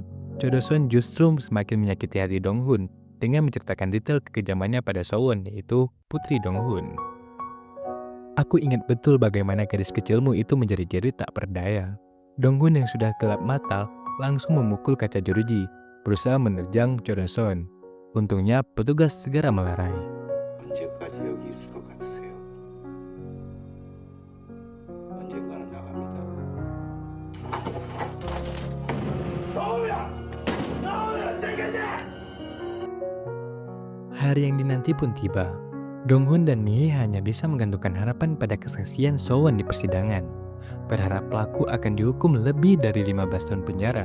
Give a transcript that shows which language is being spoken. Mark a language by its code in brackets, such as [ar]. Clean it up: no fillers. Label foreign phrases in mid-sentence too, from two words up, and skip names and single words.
[id] Choi-do-sun justru semakin menyakiti hati Dong-hun dengan menceritakan detail kekejamannya pada Sowon, yaitu putri Dong-hun. Aku ingat betul bagaimana gadis kecilmu itu menjerit-jerit tak berdaya. Donggun yang sudah gelap mata langsung memukul kaca jeruji, berusaha menerjang Jodoson. Untungnya petugas segera melerai. [ko] 언제까지 여기 있을 것 같으세요? 언젠가는 나갑니다. [id] Hari yang dinanti pun tiba. Donghun dan Mihee hanya bisa menggantungkan harapan pada kesaksian Sowon di persidangan. Berharap pelaku akan dihukum lebih dari 15 tahun penjara.